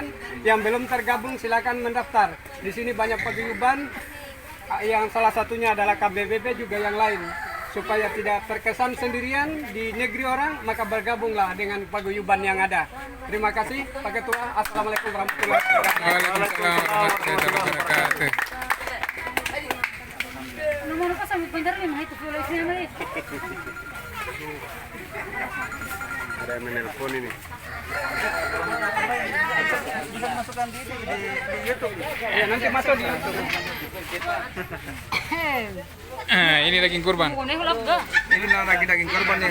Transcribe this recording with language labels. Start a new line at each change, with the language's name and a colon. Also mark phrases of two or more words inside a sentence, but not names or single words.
Indonesian: Yang belum tergabung silakan mendaftar. Di sini banyak paguyuban, yang salah satunya adalah KBBB juga yang lain. Supaya tidak terkesan sendirian di negeri orang, maka bergabunglah dengan paguyuban yang ada. Terima kasih Pak Ketua.
Arabic: السلام عليكم ورحمة الله وبركاته. وعليكم السلام ورحمة الله وبركاته. Nomor ko sa bentar ni mahit ko lang siya
Indonesian: Ada yang menelpon ini. Bisa masukkan di YouTube. Ya nanti masuk di YouTube. Ini daging kurban. Inilah daging korban yang